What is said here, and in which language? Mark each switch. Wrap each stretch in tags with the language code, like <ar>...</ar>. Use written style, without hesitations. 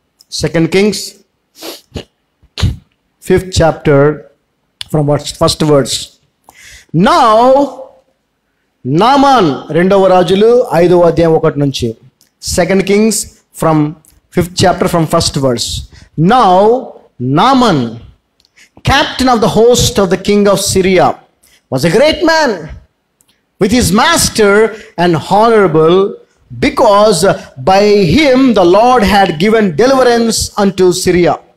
<en>2 Kings 5th chapter from first verse.</en> <te>Now Naaman, 2వ రాజులు 5వ అధ్యాయం 1 నుంచి.</te> <en>2 Kings from 5th chapter from first verse. Now Naaman, captain of the host of the king of Syria, was a great man with his master and honorable, because by him the Lord had given deliverance unto Syria.</en>